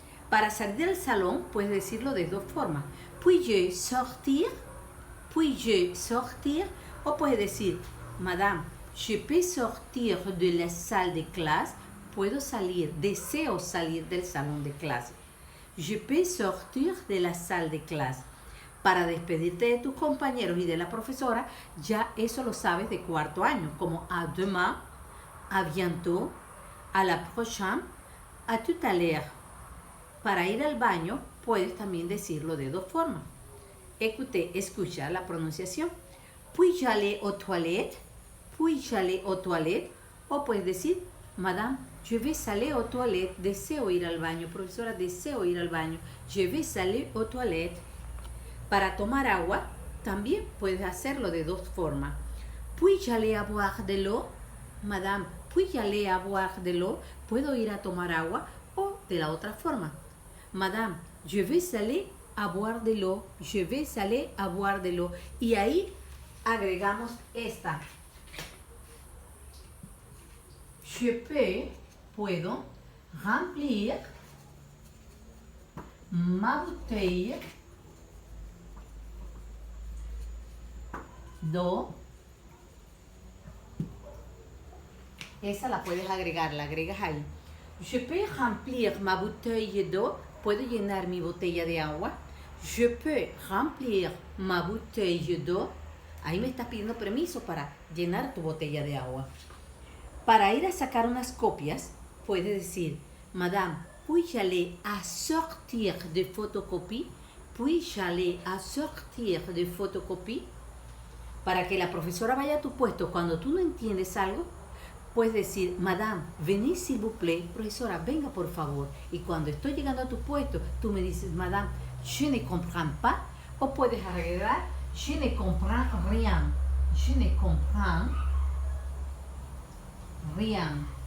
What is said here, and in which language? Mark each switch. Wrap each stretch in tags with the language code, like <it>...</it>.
<es>Para salir del salón, puedes decirlo de dos formas.</es> <fr>Puis-je sortir? Puis-je sortir?</fr> <es>O puedes decir,</es> <fr>madame, je peux sortir de la salle de clase.</fr> <es>Puedo salir, deseo salir del salón de clase.</es> <fr>Je peux sortir de la salle de clase.</fr> <es>Para despedirte de tus compañeros y de la profesora, ya eso lo sabes de cuarto año, como</es> <fr>à demain, à bientôt, à la prochaine, à tout à l'heure.</fr> <es>Para ir al baño, puedes también decirlo de dos formas.</es> <fr>Écoutez,</fr> <es>escucha la pronunciación.</es> <fr>Puis-je aller aux toilettes? Puis-je aller aux toilettes?</fr> <es>O puedes decir,</es> <fr>madame, je vais aller aux toilettes.</fr> <es>Deseo ir al baño. Profesora, deseo ir al baño.</es> <fr>Je vais aller aux toilettes.</fr> <es>Para tomar agua, también puedes hacerlo de dos formas.</es> <fr>Puis-je aller à boire de l'eau? Madame, puis-je aller à boire de l'eau?</fr> <es>¿Puedo ir a tomar agua? O de la otra forma.</es> <fr>Madame, je vais aller à boire de l'eau. Je vais aller à boire de l'eau.</fr> <es>Y ahí agregamos esta.</es> <fr>Je peux,</fr> <es>puedo,</es> <fr>remplir ma bouteille d'eau.</fr> <es>Esa la puedes agregar, la agregas ahí.</es> <fr>Je peux remplir ma bouteille d'eau.</fr> <es>¿Puedo llenar mi botella de agua?</es> <fr>Je peux remplir ma bouteille d'eau.</fr> <es>Ahí me estás pidiendo permiso para llenar tu botella de agua. Para ir a sacar unas copias, puedes decir,</es> <fr>madame, puis-je aller à sortir de photocopie? Puis-je aller à sortir de photocopie?</fr> <es>Para que la profesora vaya a tu puesto cuando tú no entiendes algo, puedes decir,</es> <fr>madame, venez s'il vous plaît,</fr> <es>profesora, venga por favor. Y cuando estoy llegando a tu puesto, tú me dices,</es> <fr>madame, je ne comprends pas.</fr> <es>O puedes agregar,</es> <fr>je ne comprends rien. Je ne comprends rien.</fr>